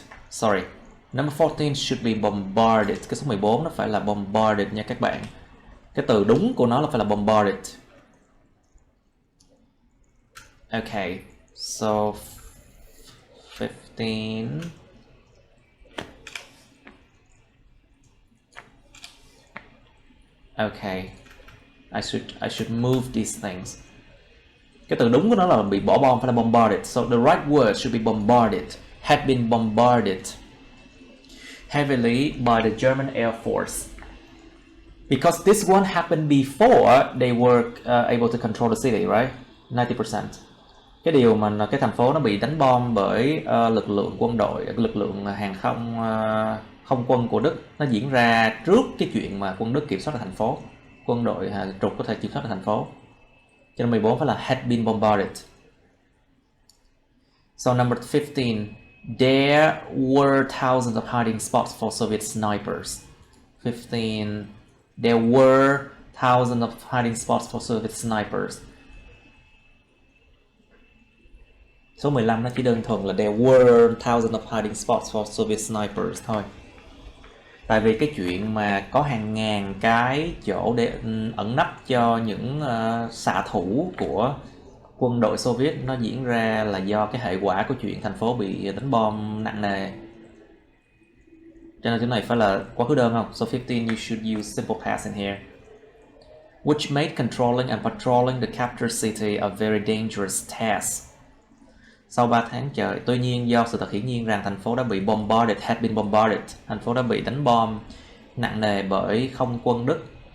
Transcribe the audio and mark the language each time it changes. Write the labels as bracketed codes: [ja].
[en] Sorry. Number 14 should be bombarded. [vi] Cái số 14 nó phải là bombarded nha các bạn. Cái từ đúng của nó là phải là bombarded. [en] Okay. So 15. Okay. I should move these things. [vi] Cái từ đúng của nó là bị bỏ bom, phải là bombarded. [en] So the right word should be bombarded. Had been bombarded heavily by the German Air Force. Because this one happened before they were able to control the city, right? 90%. [vi] Cái điều mà cái thành phố nó bị đánh bom bởi lực lượng quân đội, lực lượng hàng không không quân của Đức, nó diễn ra trước cái chuyện mà quân Đức kiểm soát được thành phố. Quân đội trục có thể kiểm soát được thành phố. Cho nên 14 phải là [en] had been bombarded. So number 15, there were thousands of hiding spots for Soviet snipers. 15, there were thousands of hiding spots for Soviet snipers. [vi] Số 15 nó chỉ đơn thuần là [en] there were thousands of hiding spots for Soviet snipers [vi] thôi. Tại vì cái chuyện mà có hàng ngàn cái chỗ để ẩn nấp cho những xạ thủ của quân đội Xô Viết, nó diễn ra là do cái hệ quả của chuyện thành phố bị đánh bom nặng nề. Cho nên cái này phải là quá khứ đơn không? [en] So 15 you should use simple past in here. Which made controlling and patrolling the captured city a very dangerous task. [vi] sau 3 tháng trời. Tuy nhiên do sự thật hiển nhiên rằng thành phố đã bị bombarded, [en] had been bombarded, [vi] thành phố đã bị đánh bom nặng nề bởi không quân Đức.